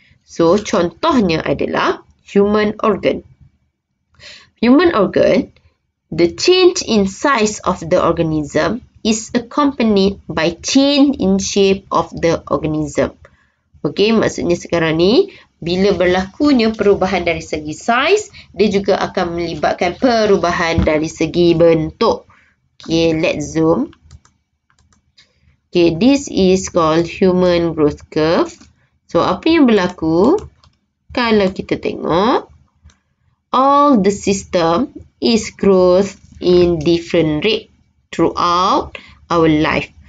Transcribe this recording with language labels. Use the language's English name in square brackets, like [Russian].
[Malay] So, contohnya adalah human organ. [English] Human organ, the change in size of the organism is accompanied by change in shape of the organism. [Malay] Okay, maksudnya sekarang ni, bila berlakunya perubahan dari segi saiz, dia juga akan melibatkan perubahan dari segi bentuk. [English] Okay, let's zoom. Okay, this is called human growth curve. [Malay] So, apa yang berlaku? Kalau kita tengok, [English] all the system is growth in different rate throughout our life.